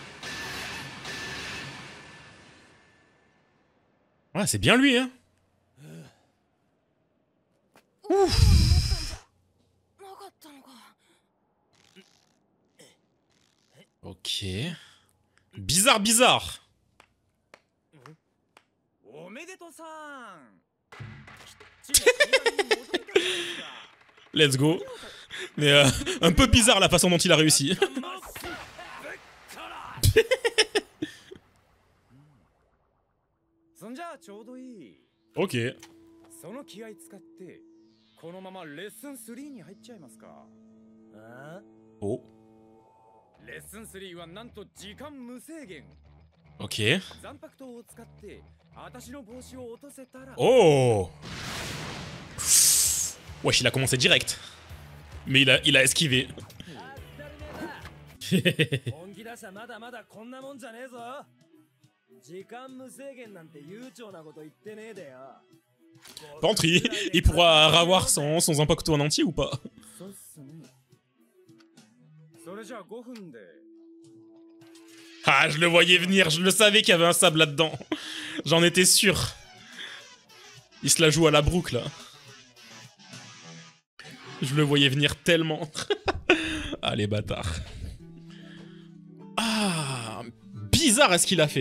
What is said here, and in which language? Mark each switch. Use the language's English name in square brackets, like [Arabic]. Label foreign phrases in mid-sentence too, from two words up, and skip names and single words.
[French] Ouais, c'est bien lui, hein. Ouf. Ok. Bizarre, bizarre. [English] Let's go. [French] Mais un peu bizarre la façon dont il a réussi. Ok. [Japanese] その気合使ってこのままレッスン3に入っちゃいますか。ああ Oh. レッスン3はなんと時間無制限。 [French] Ok. [Japanese] 残白刀を使って私の帽子を落とせたら。 Oh. [French] Wesh, il a commencé direct. Mais il a esquivé. [Japanese] 本気出したまだまだこんなもんじゃねえぞ。時間無制限なんて悠長なこと言ってねえでよ。 [French] Par contre, il pourra avoir son impacto en entier ou pas? [Japanese] そうっすね。それじゃあ5分で。 [French] Ah, je le voyais venir, je le savais qu'il y avait un sable là-dedans. J'en étais sûr. Il se la joue à la Brook, là. Je le voyais venir tellement. Ah, les bâtards. Ah, bizarre à ce qu'il a fait.